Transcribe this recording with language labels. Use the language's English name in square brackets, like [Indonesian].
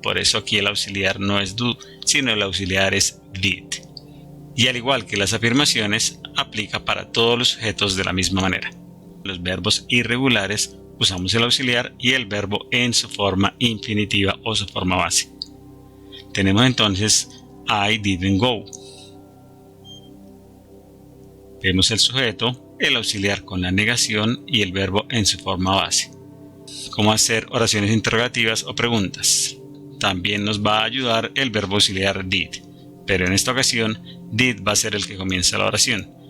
[Spanish] Por eso aquí el auxiliar no es do, sino el auxiliar es did. Y al igual que las afirmaciones, aplica para todos los sujetos de la misma manera. Los verbos irregulares usamos el auxiliar y el verbo en su forma infinitiva o su forma base. Tenemos entonces [English] I didn't go. [Spanish] Vemos el sujeto, el auxiliar con la negación y el verbo en su forma base. Cómo hacer oraciones interrogativas o preguntas. También nos va a ayudar el verbo auxiliar did, pero en esta ocasión did va a ser el que comienza la oración.